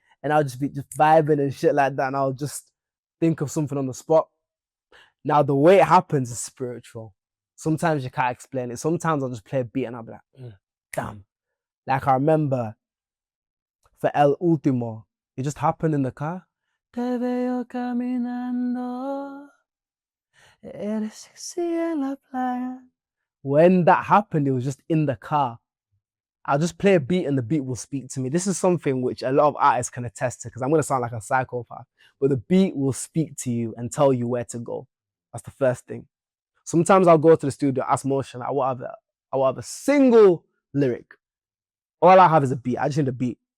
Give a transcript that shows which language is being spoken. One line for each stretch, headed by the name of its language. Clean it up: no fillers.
English: And I'll just be just vibing and shit like that. And I'll just think of something on the spot. Now, the way it happens is spiritual. Sometimes you can't explain it. Sometimes I'll just play a beat and I'll be like, damn. Like I remember for El Último, it just happened in the car.
Spanish: Te veo caminando, eres sexy en la playa.
English: When that happened, it was just in the car. I'll just play a beat and the beat will speak to me. This is something which a lot of artists can attest to because I'm going to sound like a psychopath, but the beat will speak to you and tell you where to go. That's the first thing. Sometimes I'll go to the studio, ask Motion, I will have a single lyric. All I have is a beat. I just need a beat.